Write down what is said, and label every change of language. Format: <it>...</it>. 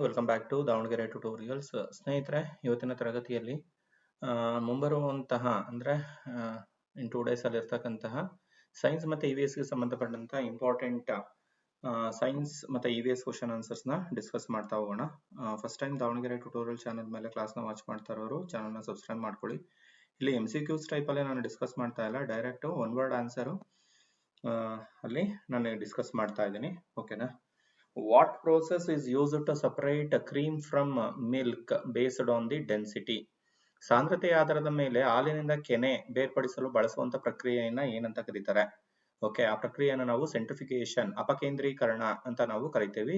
<en>Welcome back to Davanagere tutorials.</en> <kn>ಸ್ನೇಹಿತರೆ, ಇವತ್ತಿನ ತರಗತಿಯಲ್ಲಿ ಮುಂಬರುವಂತಹ ಅಂದರೆ</kn> <en>in 2 days</en> <kn>ಅಲ್ಲಿ ಇರ್ತಕ್ಕಂತಹ ಸೈನ್ಸ್ ಮತ್ತು EVSಗೆ ಸಂಬಂಧಪಟ್ಟಂತಹ ಇಂಪಾರ್ಟೆಂಟ್ ಸೈನ್ಸ್ ಮತ್ತು EVS ಕ್ವಶನ್ ಆನ್ಸರ್ಸ್ನ ಡಿಸ್ಕಸ್ ಮಾಡ್ತಾ ಹೋಗೋಣ. First time Davanagere tutorial channel ಮೇಲೆ ಕ್ಲಾಸ್ನ ವಾಚ್ ಮಾಡ್ತಾ ಇರೋರು ಚಾನಲ್ನ ಸಬ್ಸ್ಕ್ರೈಬ್ ಮಾಡ್ಕೊಳ್ಳಿ. ಇಲ್ಲಿ MCQs ಟೈಪಲ್ಲಿ ನಾನು ಡಿಸ್ಕಸ್ ಮಾಡ್ತಾ ಇಲ್ಲ,</kn> <en>direct one word answer</en> <kn>ಅಲ್ಲಿ ನಾನು ಡಿಸ್ಕಸ್ ಮಾಡ್ತಾ ಇದ್ದೀನಿ. ಓಕೆನಾ?</kn> <en>What process is used to separate cream from milk based on the density?</en> <kn>ಸಾಂದ್ರತೆಯ ಆಧಾರದ ಮೇಲೆ ಹಾಲಿನಿಂದ ಕೆನೆ ಬೇರ್ಪಡಿಸಲು ಬಳಸುವಂತ ಪ್ರಕ್ರಿಯೆಯನ್ನ ಏನಂತ ಕರೀತಾರೆ? ಓಕೆ, ಆ ಪ್ರಕ್ರಿಯೆಯನ್ನು ನಾವು ಸೆಂಟ್ರಿಫಿಕೇಶನ್, ಅಪಕೇಂದ್ರೀಕರಣ ಅಂತ ನಾವು ಕರಿತೇವೆ.</kn>